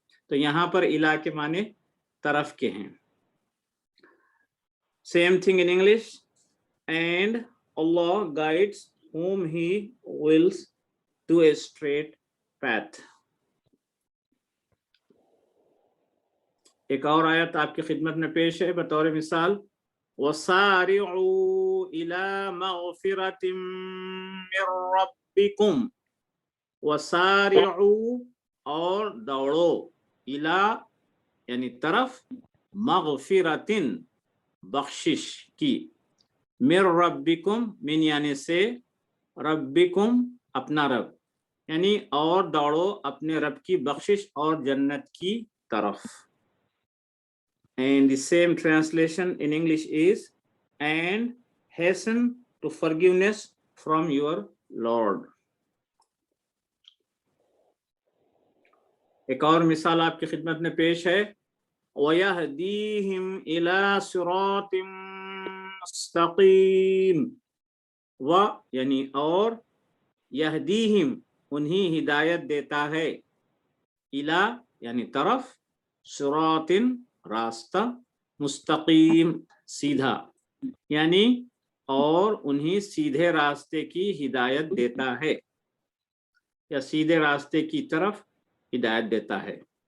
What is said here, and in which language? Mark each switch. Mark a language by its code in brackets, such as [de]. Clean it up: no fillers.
[hi] तो यहाँ पर इला के माने तरफ के हैं. [en] Same thing in English, and Allah guides whom he wills to a straight path. [hi] एक और आयत आपकी खिदमत में पेश है बतौर मिसाल, [ar] वसारिउ इला मग़फ़िरतिम मिर रब्बिकुम. [hi] वसारिउ और दौड़ो, इला यानी तरफ, मग़फ़िरतिन बख्शिश की, मिर रब्बिकुम मिन यानी से, रब्बिकुम अपना रब, यानी और दौड़ो अपने रब की बख्शिश और जन्नत की तरफ. [en] And the same translation in English is and hasten to forgiveness from your Lord. [hi] एक और मिसाल आपकी खिदमत में पेश है, [ar] वयहदीहिम इला सिरातिम मुस्तकीम। [hi] व यानी और, यहदीहिम उन्हीं हिदायत देता है, इला यानी तरफ, सिरातिन रास्ता, मुस्तकीम सीधा, यानी और उन्हीं सीधे रास्ते की हिदायत देता है या सीधे रास्ते की तरफ हिदायत देता है।